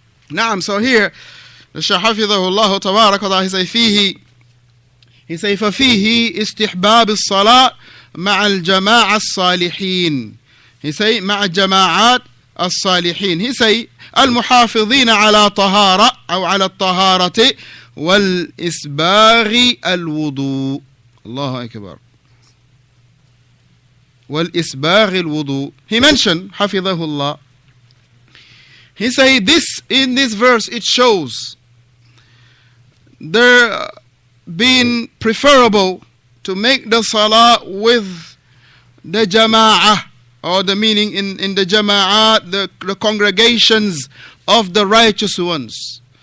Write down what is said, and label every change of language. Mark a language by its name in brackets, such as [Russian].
[English] Naam, so here, the Shaykh Hafidhahullah Tabarak wa Ta'ala, he say [Arabic] ففيه استحباب الصلاة مع الجماعة الصالحين. He say مع الجماعات الصالحين. He say المحافظين على طهارة أو على الطهارة والإسباغ الوضوء. Allahu Akbar. وَالْإِسْبَاغِ الْوُضُوء. [English] He mentioned, حفظه he said this, in this verse it shows there being preferable to make the salah with the jama'ah, or the meaning in the jama'ah, the congregations of the righteous ones.